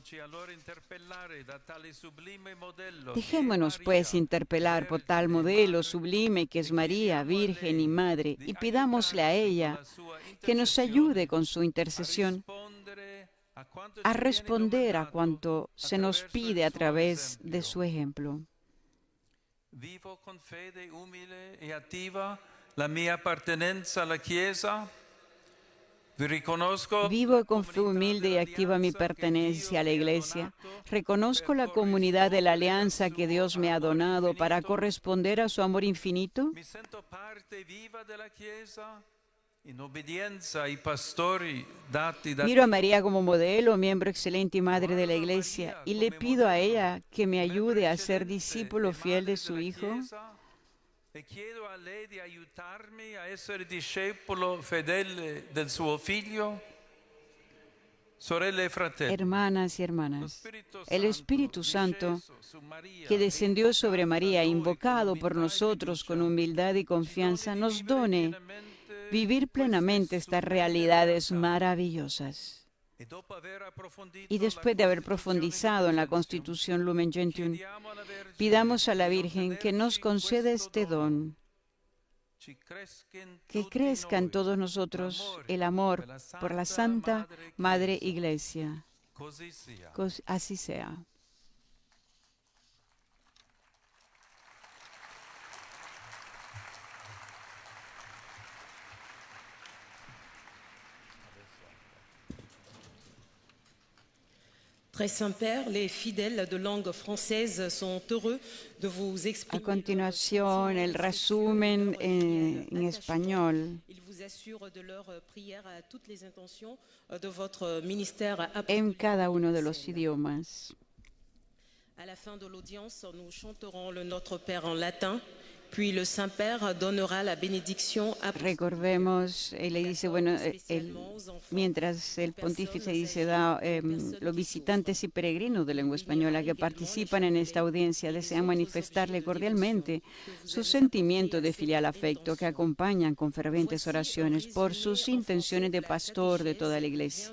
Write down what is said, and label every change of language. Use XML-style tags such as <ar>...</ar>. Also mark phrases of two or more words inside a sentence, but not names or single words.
<es>Dejémonos pues interpelar por tal modelo sublime que es María, Virgen y Madre, y pidámosle a ella que nos ayude con su intercesión a responder a cuanto se nos pide a través de su ejemplo.</es> <it>Vivo con fede umile e attiva la mia appartenenza alla Chiesa.</it> <es>Vivo con fe humilde y activa mi pertenencia a la Iglesia. Reconozco la comunidad de la alianza que Dios me ha donado para corresponder a su amor infinito.</es> <it>Mi sento parte viva della Chiesa in obbedienza ai pastori dati da</it> <es>Miro a María como modelo, miembro excelente y madre de la Iglesia, y le pido a ella que me ayude a ser discípulo fiel de su Hijo.</es> <it>E chiedo a lei di aiutarmi a essere discepolo fedele del suo figlio. Sorelle e fratelli,</it> <es>Hermanas y hermanas, el Espíritu Santo que descendió sobre María, invocado por nosotros con humildad y confianza, nos done vivir plenamente estas realidades maravillosas. Y después de haber profundizado en la Constitución Lumen Gentium, pidamos a la Virgen que nos conceda este don, que crezca en todos nosotros el amor por la Santa Madre Iglesia. Así sea.</es> <fr>Très Saint-Père, les fidèles de langue française sont heureux de vous</fr> <es>A</es> <fr>exprimer.</fr> <es>continuación, el resumen en español.</es> <fr>Ils vous assurent de leur prière à toutes les intentions de votre ministère</fr> <es>En</es> <fr>apostolique.</fr> <es>cada uno de los idiomas.</es> <fr>À la fin de l'audience, nous chanterons le Notre Père en latin, puis le Saint-Père donnera la bénédiction apostolique.</fr> <es>Recordemos, le dice, bueno, mientras el pontífice dice, los visitantes y peregrinos de lengua española que participan en esta audiencia desean manifestarle cordialmente su sentimiento de filial afecto que acompañan con fervientes oraciones por sus intenciones de pastor de toda la Iglesia.</es>